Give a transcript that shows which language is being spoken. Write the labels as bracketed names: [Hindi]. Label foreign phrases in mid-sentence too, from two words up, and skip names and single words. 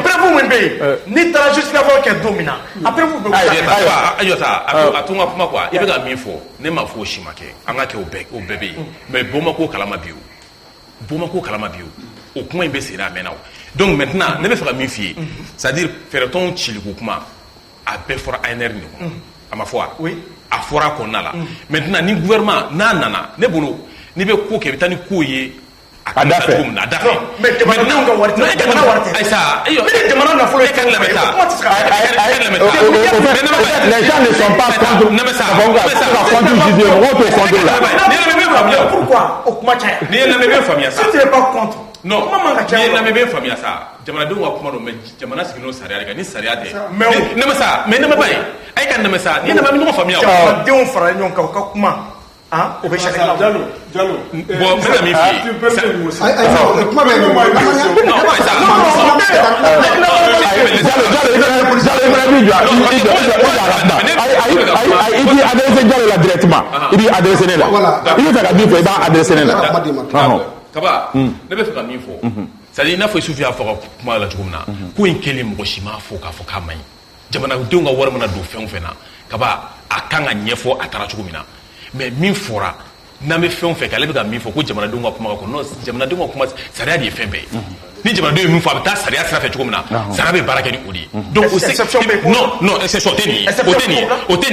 [Bambara] preuve min bɛ yen n'i taara justification kɛ don min na a preuve bɛ a to n ka kuma quoi i bɛ ka min fɔ ne ma fɔ o si ma kɛ an ka kɛ o bɛɛ bɛ yen mais Bamako kalama bi o kuma in bɛ sen a mɛnna o [French] donc maintenant [Bambara] ne bɛ fɛ ka min f'i ye [French] c'est à dire [Bambara] fɛɛrɛtɔnw ciliko kuma a bɛɛ fɔra ANR de kɔnɔ a ma fɔ wa a fɔra a kɔnɔna la maintenant ni gouvernement n'a nana ne bolo n'i bɛ ko kɛ i bɛ taa ni ko ye a da fɛ mais jamanadenw ka wari tɛ jamana wari tɛ Aïssa jamana nafolo ye kan lamɛn ta [French] les gens ne sont pas contre [Bambara] pourquoi o kuma caya n'i ye lamɛn faamuya sa [French] si tu n'es pas contre [Bambara] non n'i ye lamɛn faamuya sa jamanadenw ka kuma don mais jamana sigilen sariya de kan ni sariya tɛ mais ne ma ba ye a ye ka namɛ sa n'i ye lamɛn ɲɔgɔn faamuya jamanadenw fara ɲɔgɔn kan u ka kuma o bɛ sariya Diallo bon n bɛ ka min f'i ye [French] il dit adresser [Bambara] Diallo la directement [French] il dit adresser [Bambara] ne la il bɛ fɛ ka min fɔ i b'a adresser ne la Kaba ne bɛ fɛ ka min fɔ [French] c'est-à-dire [Bambara] i n'a fɔ Isufu y'a fɔ ka kuma la cogo min na ko in kɛlen mɔgɔ si m'a fɔ k'a fɔ k'a man ɲi jamanadenw ka wari mana don fɛn o fɛn na Kaba a kan ka ɲɛfɔ a taara cogo min na mais min fɔra n'an bɛ fɛn o fɛn kɛ ale bɛ ka min fɔ ko jamanadenw ka kuma ka kɔnɔ non jamanadenw ka kuma sariya de ye fɛn bɛɛ ye ni jamanadenw ye min fɔ a bɛ taa sariya sira fɛ cogo min na sariya bɛ baara kɛ ni o de ye donc o non exception tɛ nin ye o tɛ nin